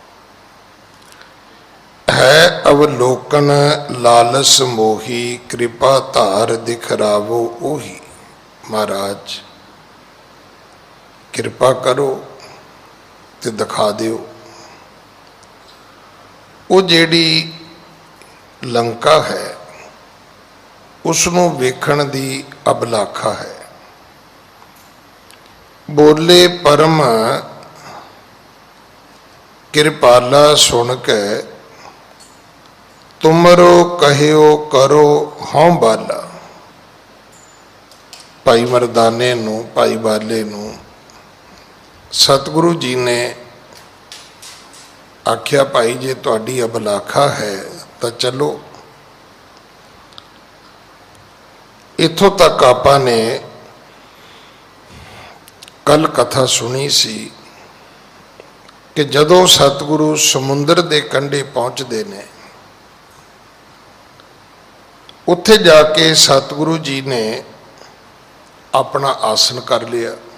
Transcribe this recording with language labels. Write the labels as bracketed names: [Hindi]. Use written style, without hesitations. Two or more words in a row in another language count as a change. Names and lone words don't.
[Braj] है अवलोकन लालस मोही, कृपा धार दिखरावो ओही। [Punjabi] ਮਹਾਰਾਜ ਕ੍ਰਿਪਾ ਕਰੋ ਤੇ ਦਿਖਾ ਦਿਓ। ਵੋ ਜੇੜੀ ਲੰਕਾ ਹੈ ਉਸਨੂੰ ਵੇਖਣ ਦੀ ਅਭਿਲਾਖਾ ਹੈ। [Braj] बोले परम कृपाला सुन के, तुमरो कहियो करो हों बाला। [Punjabi] ਭਾਈ ਮਰਦਾਨੇ ਨੂੰ, ਭਾਈ ਬਾਲੇ ਨੂੰ ਸਤਗੁਰੂ ਜੀ ਨੇ ਆਖਿਆ, ਭਾਈ ਜੇ ਤੁਹਾਡੀ ਅਭਿਲਾਖਾ ਹੈ ਤੋ ਚਲੋ। ਇੱਥੋਂ ਤਕ ਆਪਾਂ ਨੇ ਕਲ ਕਥਾ ਸੁਣੀ ਸੀ ਕਿ ਜਦੋਂ ਸਤਗੁਰੂ ਸਮੁੰਦਰ ਦੇ ਕੰਢੇ ਪਹੁੰਚਤੇ ਨੇ, ਉੱਥੇ ਜਾਕੇ ਸਤਗੁਰੂ ਜੀ ਨੇ ਅਪਨਾ ਆਸਨ ਕਰ ਲਿਆ।